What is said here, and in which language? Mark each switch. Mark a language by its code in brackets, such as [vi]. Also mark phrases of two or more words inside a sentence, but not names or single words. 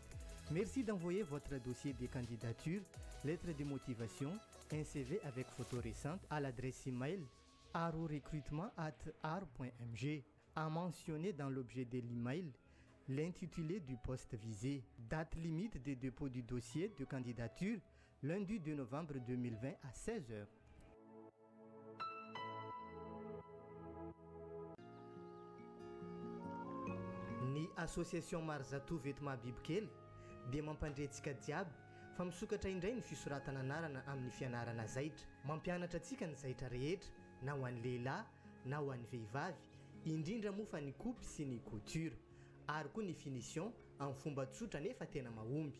[fr] Merci d'envoyer votre dossier de candidature, lettre de motivation, un CV avec photo récente à l'adresse email arorecrutement@aro.mg. À mentionner dans l'objet de l'email l'intitulé du poste visé. Date limite de dépôt du dossier de candidature, lundi 2 novembre 2020 à 16h. [mg] Ny association Marzatou Vêtements Bibikely dia mampandrentsika jiaby fa misokatra indray ny fisoratana anarana amin'ny fianarana zaitra, mampianatra antsika ny zaitra rehetra na ho an'ny lehilahy na ho an'ny vehivavy, indrindra moa fa ny coupe sy ny couture, ary koa ny finition amin'ny fomba tsotra nefa tena mahomby.